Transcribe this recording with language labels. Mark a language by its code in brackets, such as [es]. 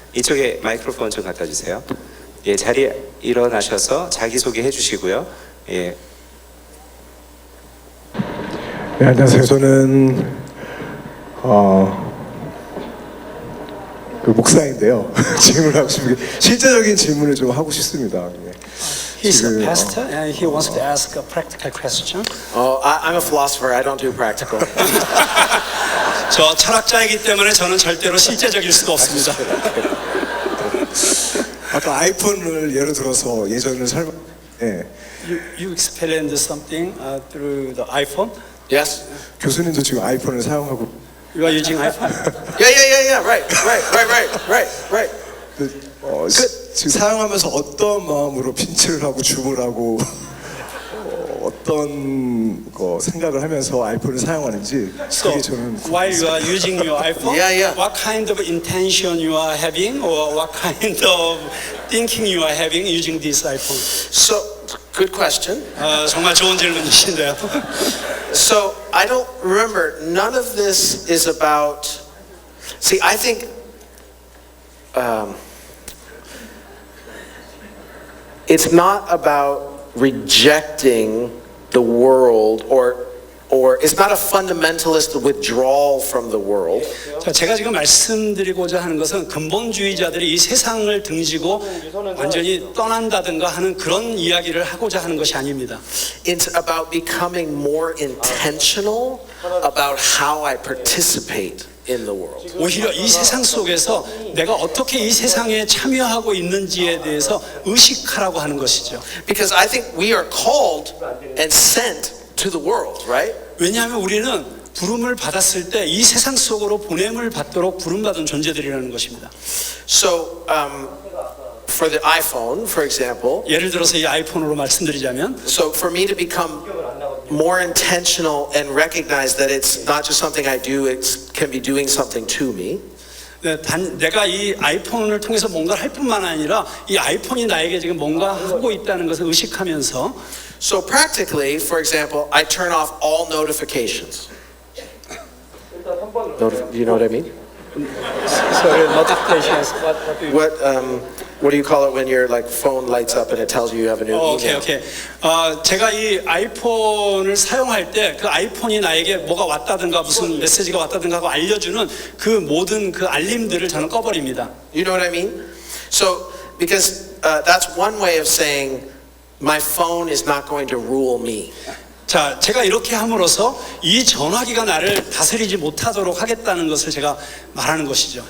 [ko] 이쪽에 마이크로폰 좀 갖다 주세요. 예, 자리에 일어나셔서 자기소개 해주시고요. 예. 네, 안녕하세요. 저는 그 목사인데요. 질문을 하고 싶은 게 실제적인 질문을 좀 하고 싶습니다. 네. [en] He's a pastor and he wants to ask a practical question. I'm a philosopher. I don't do practical. [ko] 저 철학자이기 때문에 저는 절대로 실제적일 수가 없습니다. 아까 아이폰을 예를 들어서 예전을 네. [en] You explained something through the iPhone. Yes? [ko] 교수님도 지금 아이폰을 사용하고 [en] You are using iPhone. Yeah. Right. [ko] 지금 사용하면서 어떤 마음으로 핀치를 하고 줌을 하고 어떤 생각을 하면서 아이폰을 사용하는지 [en] So, [ko] 그게 저는 [en] while you are using your iPhone, Yeah. what kind of intention you are having, or what kind of thinking you are having using this iPhone? So, good question. [ko] 정말 좋은 질문이신데요. [en] So, I don't remember, none of this is about, see, I think, it's not about rejecting the world or it's not a fundamentalist withdrawal from the world. [ko] 자, 제가 지금 말씀드리고자 하는 것은 근본주의자들이 이 세상을 등지고 완전히 떠난다든가 하는 그런 이야기를 하고자 하는 것이 아닙니다. [en] It's about becoming more intentional about how I participate in the world. [ko] 오히려 이 세상 속에서 내가 어떻게 이 세상에 참여하고 있는지에 대해서 의식하라고 하는 것이죠. [en] Because I think we are called and sent to the world, right? [ko] 왜냐하면 우리는 부름을 받았을 때 이 세상 속으로 보냄을 받도록 부름받은 존재들이라는 것입니다. [en] So, for the iPhone, for example, [ko] 예를 들어서 이 아이폰으로 말씀드리자면 [en] so for me to become more intentional and recognize that it's not just something I do, it can be doing something to me. [ko] 내가 이 아이폰을 통해서 뭔가를 할 뿐만 아니라 이 아이폰이 나에게 지금 뭔가 하고 있다는 것을 의식하면서 [en] So practically, for example, I turn off all notifications. You know what I mean? Sorry, notifications. What do you call it when your like phone lights up and it tells you you have a new email? 오케이. [ko] 제가 이 아이폰을 사용할 때 그 아이폰이 나에게 뭐가 왔다든가 무슨 메시지가 왔다든가 하고 알려주는 그 모든 그 알림들을 저는 꺼버립니다. [en] You know what I mean? So because that's one way of saying my phone is not going to rule me. [ko] 자, 제가 이렇게 함으로써 이 전화기가 나를 다스리지 못하도록 하겠다는 것을 제가 말하는 것이죠.